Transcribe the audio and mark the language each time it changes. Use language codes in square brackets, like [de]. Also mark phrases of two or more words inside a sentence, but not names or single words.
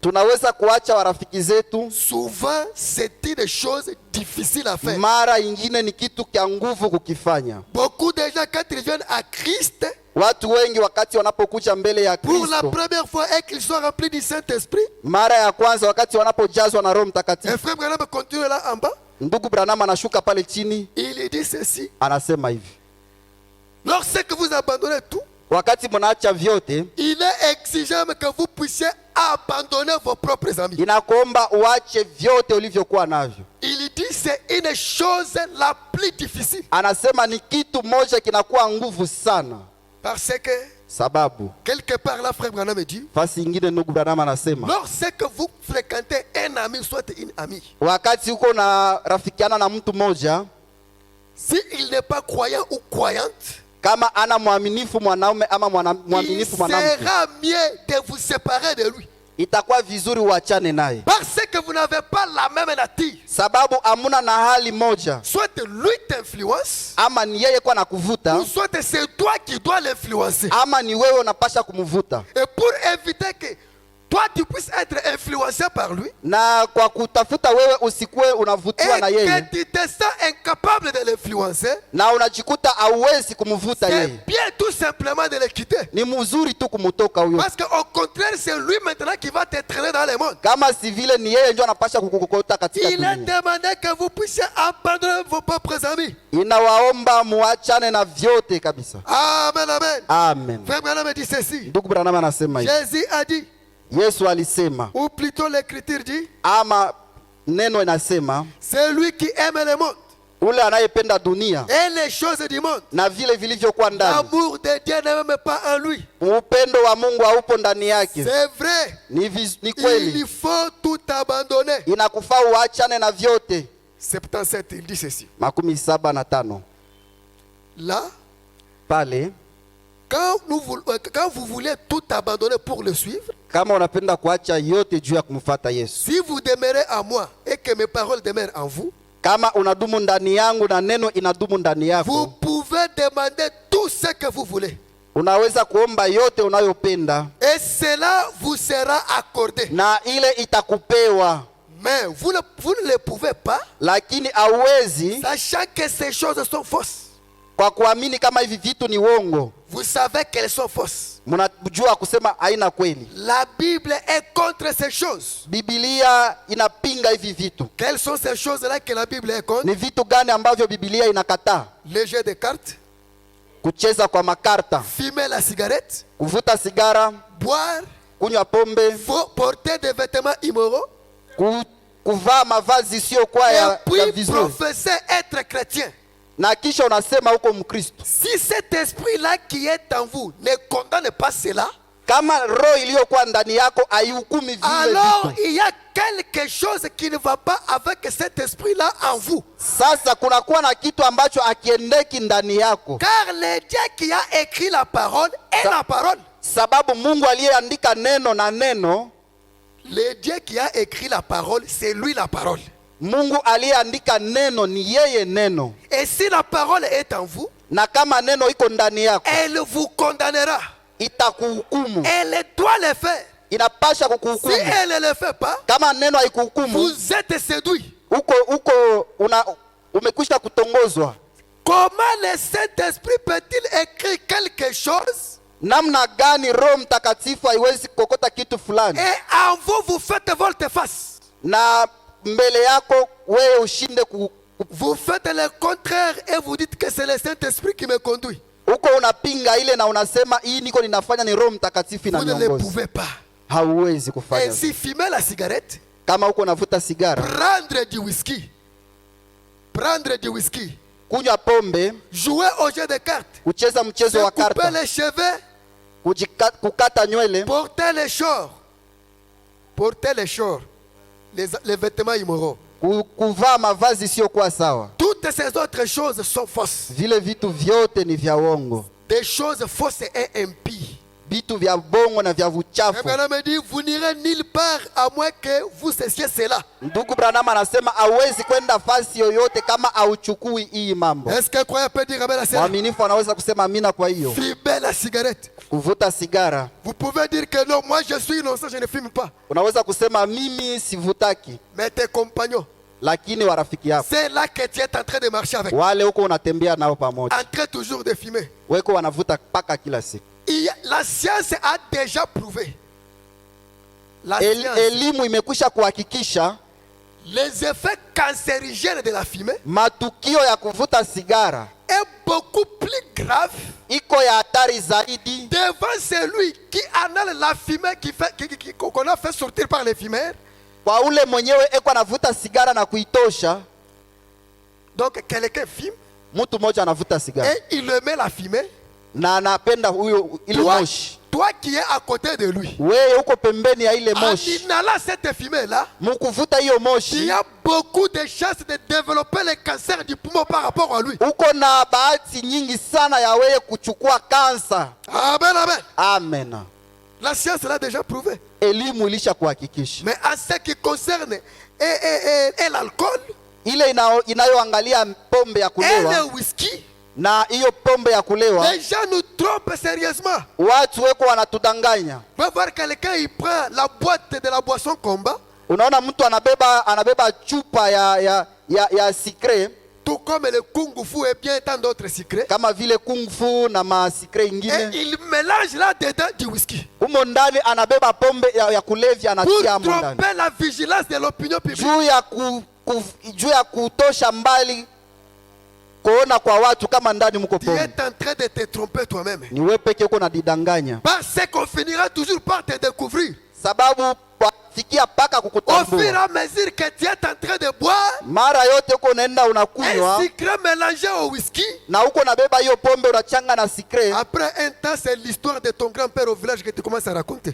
[sw] tunaweza kuacha warafiki zetu. [fr] Souvent, c'est une chose difficile à faire. [sw] Mara ingine ni kitu kya nguvu kukifanya. [fr] Beaucoup de gens, quand ils viennent à Christ, [sw] Watu wengi wakati wanapokuja mbele ya [fr] pour la [sw] Kristo, [fr] première fois et qu'ils sont remplis du Saint-Esprit, [sw] mara ya kwanza wakati wanapojazwa na Roho [fr] et [sw] Mtakatifu, [fr] frère Branham continue là en bas, [sw] ndugu Branham anashuka pale chini, [fr] il dit ceci: [sw] anasema hivi: [fr] lorsque vous abandonnez tout, [sw] wakati mnaacha vyote, [fr] il est exigeant que vous puissiez abandonner vos propres amis. [sw] inakuomba uache vyote ulivyokuwa navyo. [fr] Il dit c'est une chose la plus difficile. [sw] Anasema ni kitu moja kinakuwa nguvu sana, [fr] Parce que, [sw] sababu [fr] quelque part là, frère Branham dit, [sw] fasi ingine ndugu Branham anasema [fr] lorsque vous fréquentez un ami, soit une amie, [sw] wakati uko na rafikiana na mtu moja, [fr] s'il n'est pas croyant ou croyante, [sw] kama ana mwaminifu mwanaume ama [fr] il [sw] mwaminifu mwanamke, [fr] sera mieux de vous séparer de lui. [sw] itakuwa vizuri uachane naye, [fr] Parce que vous n'avez pas la même nature. [sw] sababu amuna na hali moja. [fr] Soit lui t'influence, [sw] Ama ni yeye kwa nakuvuta, [fr] ou soit c'est toi qui dois l'influencer. [sw] ama ni wewe unapasha kumvuta. [fr] Et pour éviter que toi tu puisses être influencé par lui, [sw] Na kwa kutafuta wewe usikue unavutiwa na [fr] et [sw] yeye, [fr] que tu te sens incapable de l'influencer, [sw] na unajikuta hauwezi kumvuta [fr] c'est [sw] yeye, [fr] bien tout simplement de le quitter. [sw] ni mzuri tu kumutoka huyo. [fr] Parce qu'au contraire, c'est lui maintenant qui va t'entraîner dans le monde. [sw] Kama si vile ni yeye ndio anapasha kukukokota katika [fr] Il est [sw] dunia. [fr] demandé que vous puissiez abandonner vos propres amis. [sw] Inawaomba muachane na vyote kabisa. Amen, amen. Amen. [fr] Frère Branham dit ceci. [sw] Ndugu Branham anasema hivi, [fr] Jésus a dit, [sw] Yesu alisema, [fr] ou plutôt l'écriture dit, [sw] ama neno inasema, [fr] c'est lui qui aime le monde [sw] ule anayependa dunia [fr] et les choses du monde. [sw] na vile vilivyokuwa ndani, [fr] L'amour de Dieu n'est même pas en lui. [sw] upendo wa Mungu haupo ndani yake. [fr] C'est vrai. [sw] Ni kweli, [fr] Il faut tout abandonner. [sw] inakufaa uachane na vyote. 77, [fr] il dit ceci. 75 Là, [sw] pale, [fr] quand vous voulez tout abandonner pour le suivre, [sw] kama unapenda kuacha yote juu ya kumfuata Yesu, [fr] si vous demeurez en moi et que mes paroles demeurent en vous, [sw] kama unadumu ndani yangu na neno inadumu ndani [fr] vous [sw] yako, [fr] pouvez demander tout ce que vous voulez. [sw] unaweza kuomba yote unayopenda [fr] Et cela vous sera accordé. [sw] na ile itakupewa, [fr] Mais vous ne le pouvez pas, [sw] lakini hauwezi [fr] sachant que ces choses sont fausses. [sw] kwa kuamini kama hivi vitu ni uongo. [fr] Vous savez qu'elles sont fausses. [sw] Mnajua kusema haina kweli. [fr] La Bible est contre ces choses. [sw] Biblia inapinga hivi vitu. [fr] Quelles sont ces choses-là que la Bible est contre? [sw] Ni vitu gani ambavyo Biblia inakataa? [fr] Le jeu de cartes, [sw] Kucheza kwa makarta, [fr] fumer la cigarette, [sw] kuvuta sigara, [fr] boire, [sw] kunywa pombe, [fr] porter des vêtements immoraux, [sw] kuvaa mavazi isiyokuwa [fr] et [sw] ya [fr] puis [sw] vizuri, [fr] professer être chrétien. [sw] na kisha unasema uko Mkristo. [fr] Si cet esprit-là qui est en vous ne condamne pas cela, [sw] Kama roho iliyokuwa ndani yako haihukumi vile [fr] alors [sw] vitu, [fr] il y a quelque chose qui ne va pas avec cet esprit-là en vous. [sw] sasa kunakuwa na kitu ambacho akiendeki ndani yako, [fr] Car le Dieu qui a écrit la parole est la parole. [sw] sababu Mungu aliyeandika neno na neno, [fr] Le Dieu qui a écrit la parole, c'est lui la parole. [sw] Mungu aliyeandika neno ni yeye neno, [fr] Et si la parole est en vous, [sw] na kama neno iko ndani yako [fr] elle vous condamnera. [sw] itakuhukumu, [fr] Elle doit le faire. [sw] inapasha [fr] Si [sw] kukuhukumu. [fr] elle ne le fait pas, [sw] Kama neno haikuhukumu, [fr] vous êtes séduit. [sw] umekwisha kutongozwa. [fr] Comment le Saint-Esprit peut-il écrire quelque chose [sw] Namna gani Roho Mtakatifu haiwezi kokota kitu fulani [fr] et en vous, vous faites volte-face? [sw] na mbele yako wewe ushinde [fr] Vous faites le contraire et vous dites que c'est le Saint-Esprit qui me conduit. [sw] uko unapinga ile na unasema hii niko ninafanya ni Roho Mtakatifu [fr] Vous ne le [sw] inaniongoza. [fr] pouvez pas. [sw] Hauwezi kufanya hivyo. [fr] Ainsi, fumer la cigarette, [sw] Kama uko unavuta sigara, [fr] prendre du whisky, [sw] kunywa pombe, [fr] jouer au jeu de cartes, [sw] kucheza [fr] se [sw] mchezo wa [fr] couper [sw] karta, [fr] les cheveux, [sw] kukata nywele, [fr] porter les shorts, les vêtements immoraux. [sw] kuvaa mavazi isiyokuwa sawa, [fr] Toutes ces autres choses sont fausses. [sw] vile vitu vyote ni vya uongo, [fr] Des choses fausses et impies. [sw] vitu vya bongo na vya [fr] Et [sw] vuchafu. [fr] Branham me dit, vous n'irez nulle part à moins que vous cessiez cela. [sw] Ndugu Branham anasema hauwezi kwenda fasi yoyote kama hauchukui hii mambo. [fr] Est-ce qu'un croyant peut dire amen à cela? [sw] Mwaminifu anaweza kusema amina. Kwa hiyo [fr] Fumer la cigarette, [sw] kuvuta sigara. [fr] Vous pouvez dire que non, moi je suis innocent, je ne fume pas. [sw] Unaweza kusema mimi sivutaki, [fr] Mais tes compagnons, [sw] lakini warafiki yako [fr] c'est là que tu es en train de marcher avec. [sw] wale huko unatembea nao pamoja, [fr] En train toujours de fumer. [sw] weko wanavuta paka kila siku. [fr] La science a déjà prouvé. La science, [sw] Elimu imekwisha kuhakikisha [fr] les effets cancérigènes de la fumée [sw] matukio ya kuvuta sigara [fr] est beaucoup plus grave [sw] iko ya hatari zaidi [fr] devant celui qui anale la fumée qu'on a fait sortir par les fumeurs. [sw] kwa ule mwenyewe eko anavuta sigara na kuitosha. [fr] Donc quelqu'un fume [sw] Mtu mmoja anavuta sigara [fr] et il le met la fumée. [sw] na anapenda huyo ile moshi, [fr] Toi qui es à côté de lui, [sw] wewe uko pembeni ya ile [fr] en [sw] moshi, [fr] inhalant cette fumée-là, [sw] mkuvuta hiyo [fr] il [sw] moshi, [fr] y a beaucoup de chances de développer le cancer du poumon par rapport à lui. [sw] uko na bahati nyingi sana ya wewe kuchukua kansa. Amen, amen. Amen. [fr] La science l'a déjà prouvé. [sw] Elimu ilisha kuhakikisha. [fr] Mais en ce qui concerne et l'alcool, [sw] Ile inayoangalia pombe ya [fr] et [sw] kulewa [fr] le whisky, [sw] na hiyo pombe ya kulewa, [fr] les gens nous trompent sérieusement. [sw] watu weko wanatudanganya. [fr] On va voir quelqu'un, il prend la boîte de la boisson combat, [sw] Unaona mtu anabeba chupa ya sikre, [fr] tout comme le kung fu et bien tant d'autres secrets, [sw] kama vile kung fu na masikre [fr] et [sw] ingine. [fr] il mélange là-dedans du whisky [sw] Humo ndani anabeba pombe ya kulevya [fr] pour [sw] anatia humo ndani, [fr] tromper la vigilance de l'opinion publique. [sw] juu ya kutosha mbali kuona kwa watu kama ndani mko [fr] Tu [sw] pombe. [fr] es en train de te tromper toi-même. [sw] Ni wewe peke uko nadidanganya, [fr] Parce qu'on finira toujours par te découvrir. [sw] sababu wafikia paka [fr] Au fur et [sw] kukutambua. [fr] à mesure que tu es en train de boire, [sw] Mara yote uko unaenda [fr] un [sw] unakunywa [fr] secret mélangé au whisky. [sw] na uko nabeba hiyo pombe unachanga na sikre. [fr] Après un temps, c'est l'histoire de ton grand-père au village que tu commences à raconter.